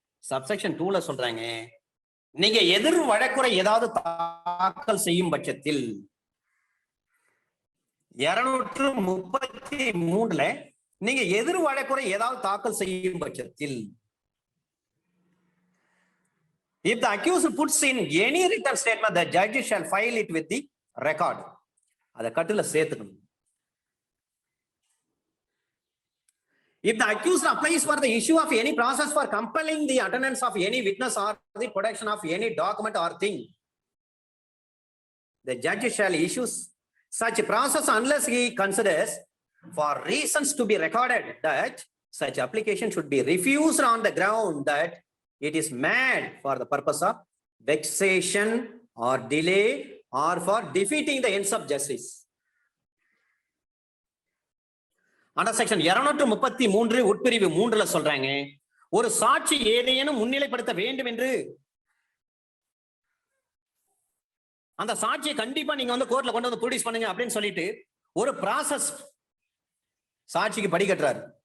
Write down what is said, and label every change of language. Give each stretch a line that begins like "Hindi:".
Tamil: Subsection 2ல சொல்றாங்க, நீங்க எதிர் வழக்குரை ஏதாவது தாக்கல் செய்யும் பட்சத்தில் 233ல நீங்க எதிர் வழக்குரை ஏதாவது தாக்கல் செய்யும் பட்சத்தில்,
English: if the accused puts in any written statement, the judge shall file it with the record.
Tamil: அத கட்டுல சேர்த்துக்கணும்.
English: If the accused applies for the issue of any process for compelling the attendance of any witness or the production of any document or thing, the judge shall issue such process unless he considers for reasons to be recorded that such application should be refused on the ground that it is made for the purpose of vexation or delay or for defeating the ends of justice. Under section 233
Tamil: உட்பிரிவு 3ல சொல்றாங்க, ஒரு சாட்சி ஏதேனும் முன்னிலைப்படுத்த வேண்டும் என்று அந்த சாட்சியை கண்டிப்பா நீங்க வந்து கோர்ட்ல கொண்டு வந்து ப்ரொடியூஸ் பண்ணுங்க அப்படின்னு சொல்லிட்டு ஒரு ப்ராசஸ் சாட்சிக்கு படி கட்டுறாரு.